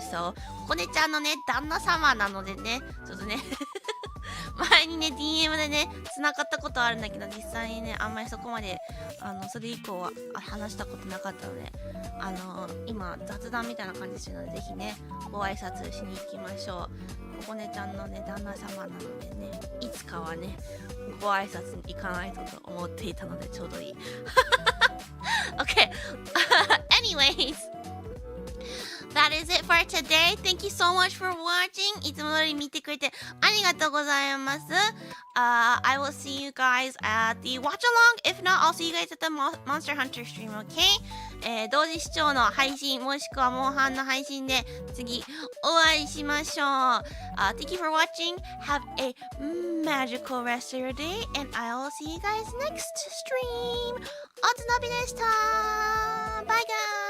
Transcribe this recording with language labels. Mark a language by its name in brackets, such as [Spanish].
[Japanese] So ここねちゃんのね旦那様なのでね、ちょっとね前にね DM でね繋がったことあるんだけど、実際にねあんまりそこまでそれ以降は話したことなかったので、今雑談みたいな感じでするので、ぜひねご挨拶しに行きましょう。ここねちゃんのね旦那様なのでね、いつかはねご挨拶に行かないとと思っていたのでちょうどいい。 [English] Okay. Anyways, that is it for today. Thank you so much for watching. [Japanese] いつも通り見てくれてありがとうございます。 [English] I will see you guys at the watch along. If not, I'll see you guys at the Monster Hunter stream, okay? [Japanese] 同時視聴の配信もしくはモンハンの配信で次お会いしましょう。 [English] Thank you for watching. Have a magical rest of your day, and I'll see you guys next stream. [Japanese] おつのびでした。 [English] Bye guys.